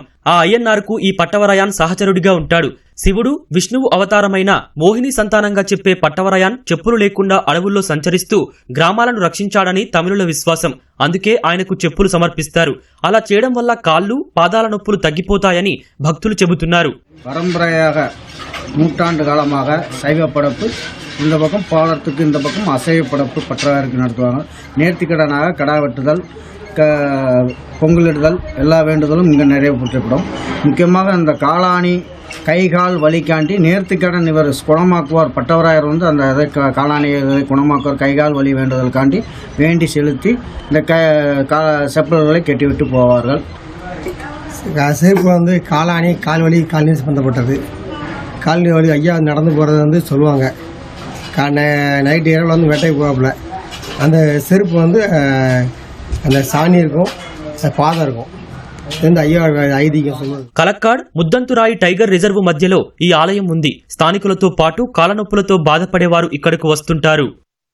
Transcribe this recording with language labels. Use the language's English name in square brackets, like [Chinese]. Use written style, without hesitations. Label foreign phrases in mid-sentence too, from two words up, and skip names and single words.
[Telugu] ఆ అయ్యన్నార్కు ఈ పట్టవరయాన్ సహచరుడిగా ఉంటాడు. శివుడు, విష్ణువు అవతారమైన మోహిని సంతానంగా చెప్పే పట్టవరయాన్ చెప్పులు లేకుండా అడవుల్లో సంచరిస్తూ గ్రామాలను రక్షించాడని తమిళుల విశ్వాసం. అందుకే ఆయనకు చెప్పులు సమర్పిస్తారు. అలా చేయడం వల్ల కాళ్ళు, పాదాల నొప్పులు తగ్గిపోతాయని భక్తులు చెబుతున్నారు. [Tamil] பரம்பரையாக நூற்றாண்டு కాలமாக சைவ படப்பு இந்த பக்கம் பாலத்துக்கு இந்த பக்கம் அசைவ படப்பு பற்றவாருக்கு நடத்துவாங்க. நேர்த்திக்கடனாக கடா வெட்டுதல், பொங்கலிடுதல், எல்லா வேண்டுதலும் இங்கே நிறைவேற்றப்படும். முக்கியமாக அந்த காளானி கைகால் வலிக்காண்டி நேர்த்திக்கடன் இவர் குணமாக்குவார். பட்டவராயர் வந்து அந்த இதை காளானி குணமாக்குவார். கைகால் வலி வேண்டுதலுக்காண்டி வேண்டி செலுத்தி இந்த செப்பல்களை கட்டிவிட்டு போவார்கள். செருப்பு வந்து காளானி கால்வலி கால்நீர் சம்பந்தப்பட்டது. கால்நீர் வலி ஐயா நடந்து போகிறது வந்து சொல்லுவாங்க. நைட்டு இரவில் வந்து வேட்டைக்கு போவாப்புல. அந்த செருப்பு வந்து அந்த சாணி இருக்கும், பாதம் இருக்கும். [Telugu] కలక్కాడ్, ముద్దంతురాయి టైగర్ రిజర్వ్ మధ్యలో ఈ ఆలయం ఉంది. స్థానికులతో పాటు కాలనొప్పులతో బాధపడేవారు ఇక్కడకు వస్తుంటారు.